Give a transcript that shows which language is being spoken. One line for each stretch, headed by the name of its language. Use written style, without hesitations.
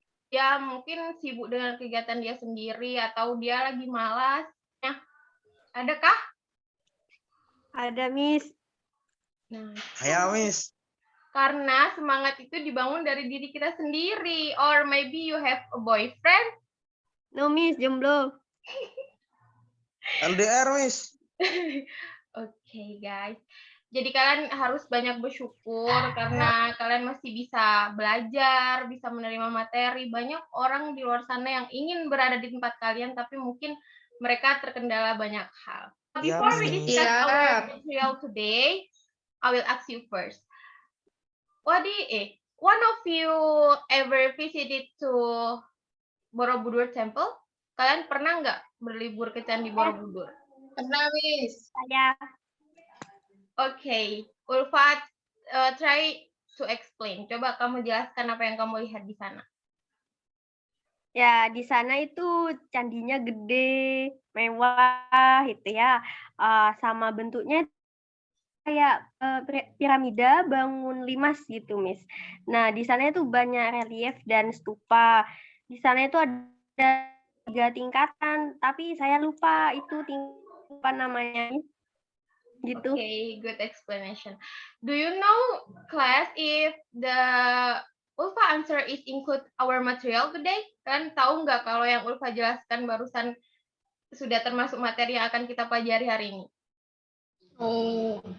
Indonesian: Ya mungkin sibuk dengan kegiatan dia sendiri atau dia lagi malas. Nah, adakah? Ada, Miss. Nah, Ayo, Miss. karena semangat itu dibangun dari diri kita sendiri.
English: Or maybe you have a boyfriend. No, Miss, jomblo. LDR, Miss.
Indonesian: Oke, guys. Jadi kalian harus banyak bersyukur karena kalian masih bisa belajar, bisa menerima materi. Banyak orang di luar sana yang ingin berada di tempat kalian, tapi mungkin mereka terkendala banyak hal.
English: Before we discuss our material today, I will ask you first. One of you ever visited to Borobudur Temple?
Indonesian: Kalian pernah nggak berlibur ke Candi Borobudur? Pernah, Miss. Saya.
English: Okay, Ulfa, try to explain.
Indonesian: Coba kamu jelaskan apa yang kamu lihat di sana. Ya, di sana itu candinya gede, mewah gitu ya. Sama bentuknya kayak piramida bangun limas gitu, Miss. Nah, di sana itu banyak relief dan stupa. Di sana itu ada 3 tingkatan, tapi saya lupa itu apa namanya. Gitu.
English: Okay, good explanation. Do you know, class, if the Ulfa answer is include our material today?
Indonesian: Kalian tahu nggak kalau yang Ulfa jelaskan barusan sudah termasuk materi yang akan kita pelajari hari ini? Oh,